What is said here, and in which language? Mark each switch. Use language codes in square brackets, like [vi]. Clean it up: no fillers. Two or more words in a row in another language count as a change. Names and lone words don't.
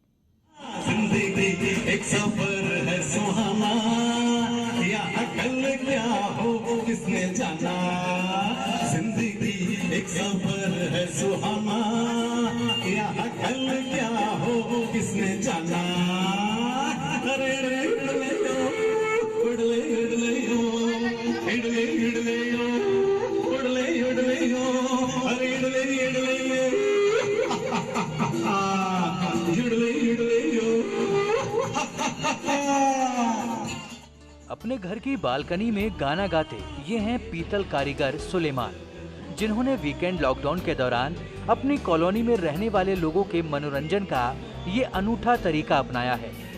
[hi] जिंदगी एक सफर है सुहाना, या अकल क्या हो किसने जाना। जिंदगी एक सफर है सुहाना, या अकल क्या हो किसने जाना। अरे रे इडले यो, इडले इडले यो, इडले इडले यो, इडले इडले यो, अरे इडले इडले यो, इडले इडले यो। अपने घर की बालकनी में गाना गाते ये हैं पीतल कारीगर सुलेमान, जिन्होंने [en] weekend lockdown [hi] के दौरान अपनी कॉलोनी में रहने वाले लोगों के मनोरंजन का ये अनूठा तरीका अपनाया है।